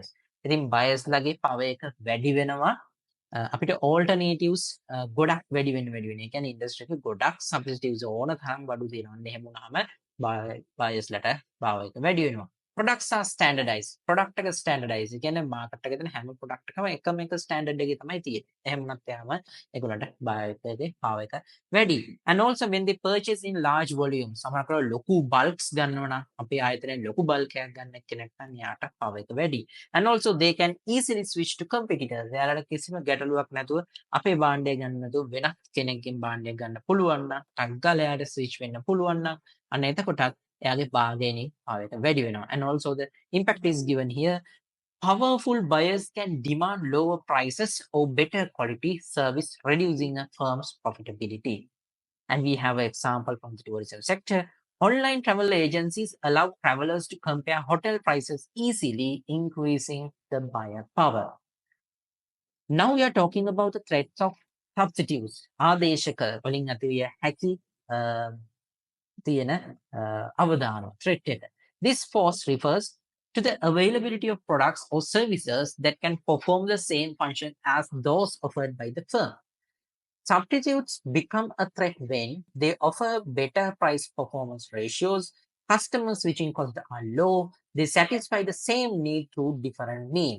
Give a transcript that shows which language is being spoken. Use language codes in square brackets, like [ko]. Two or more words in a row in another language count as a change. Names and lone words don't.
[si] ඉතින් buyers ලගේ power එක වැඩි වෙනවා අපිට alternatives ගොඩක් වැඩි වෙන. ඒ කියන්නේ industry එකේ ගොඩක් substitutes ඕන තරම් බඩු තියෙනවා. එහෙම වුණාම buyers ලට power එක වැඩි වෙනවා. [en] Products are standardized. [si] Product එක standardized. ඒ කියන්නේ market එකේ තියෙන හැම product එකම එකම එක standard එකේ තමයි තියෙන්නේ. එහෙම වුණත් එයාම ඒගොල්ලන්ට buyer එකේ power එක වැඩි. [en] And also when they purchase in large volumes, [si] සමහරවිට ලොකු bulks ගන්නවා නම් අපේ ආයතනයෙන් ලොකු bulk එකක් ගන්න කෙනෙක් නම් යාට power එක වැඩි. [en] And also they can easily switch to competitors. [si] එයාලට කිසිම ගැටලුවක් නැතුව අපේ භාණ්ඩය ගන්න නැතුව වෙනත් කෙනෙක්ගෙන් භාණ්ඩයක් ගන්න පුළුවන් නම් ටක් ගාලා එයාට switch වෙන්න පුළුවන් නම් අන්න එතකොටත් එයාගේ [en] bargaining power [si] එක වැඩි වෙනවා. [en] And also the impact is given here. Powerful buyers can demand lower prices or better quality service, reducing a firm's profitability. And we have an example from the tourism sector. Online travel agencies allow travelers to compare hotel prices easily, increasing the buyer power. Now we are talking about the threats of substitutes. [si] ආදේශක වලින් ඇතිවිය හැකි තියෙන අවදාන threat එක. [en] This force refers to the availability of products or services that can perform the same function as those offered by the firm. Substitutes become a threat when they offer better price performance ratios, customer switching costs are low, they satisfy the same need through different means.